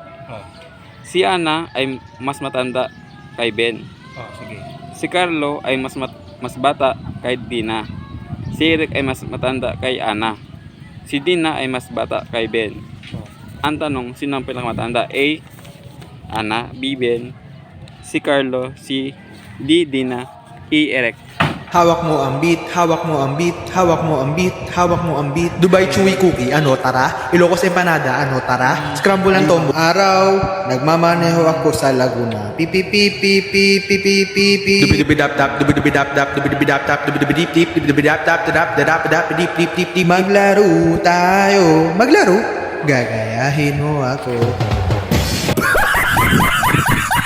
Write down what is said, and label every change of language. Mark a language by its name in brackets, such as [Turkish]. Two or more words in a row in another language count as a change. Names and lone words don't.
[Filipino] Si Ana ay mas matanda kay Ben. Sige. Si Carlo ay mas bata kay Dina. Si Eric ay mas matanda kay Ana. Si Dina ay mas bata kay Ben. Ang tanong, sino ang pinakamatanda? A. Ana, B. Ben, si Carlo, C. D. Dina, E. Eric. Hawak mo ang beat, hawak mo ang beat, hawak mo ang beat, hawak mo ang beat. Dubai Chewy Cookie, ano tara? Ilocos Empanada, ano tara? Scramble ng tombo. Araw, nagmamaneho ako sa Laguna. Pipi pipi pipi pipi pipi. Dubi dubi dap dap, dubi dubi dap dap, dubi dubi dap dap, dubi dubi dip dip, dubi dubi dap dap dap dap dap dip dip dip dip. Maglaro tayo, maglaro. Gagayahin mo ako.